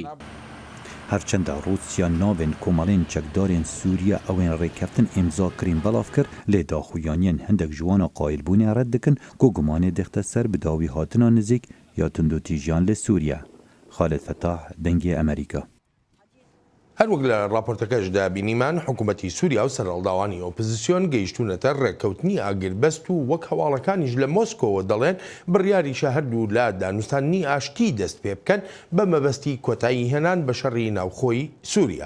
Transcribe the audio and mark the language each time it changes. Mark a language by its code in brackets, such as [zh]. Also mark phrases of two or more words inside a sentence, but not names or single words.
[ku] Herçenda Rûsya navên komalên çekdarên Sûriye ewên rêkeftin îmza kirîn belav kir lê daxuyaniyên hindek ji wan a qaîlbûnê red dikin ku gumanê dixte ser bi dawî hatina nizîk ya tundotîjiyan li Sûriye. Xalid Fetah, Dengê Amerîka. [ckb] هەروەک لە راپۆرتەکەشدا بینیمان حکوومەتی سووریا و سەرهەڵداوانی ئۆپۆزیسیۆن گەیشتوونەتە ڕێککەوتنی ئاگربەست و وەک هەواڵەکانیش لە مۆسکۆوە دەڵێن بڕیاری شەهردوو لە دانوستانی ئاشتی دەست پێ بکەن بە مەبەستی کۆتایی هێنان بە شەڕی ناوخۆی سووریا.